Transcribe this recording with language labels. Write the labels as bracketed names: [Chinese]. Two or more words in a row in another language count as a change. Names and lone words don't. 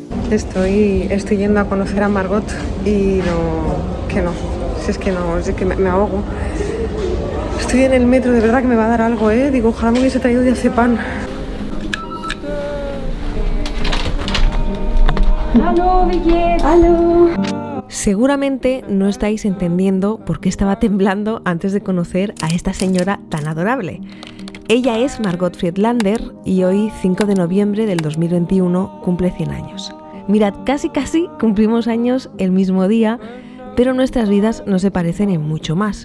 [Spanish] Estoy yendo a conocer a Margot y si es que me ahogo. Estoy en el metro, de verdad que me va a dar algo, ¿eh? Digo, ojalá me hubiese traído diazepam. [German] Hallo, wie geht's? Hallo. [Spanish] Seguramente no estáis entendiendo por qué estaba temblando antes de conocer a esta señora tan adorable. Ella es Margot Friedlander y hoy, 5 de noviembre del 2021, cumple 100 años. Mirad, casi cumplimos años el mismo día, pero nuestras vidas no se parecen en mucho más.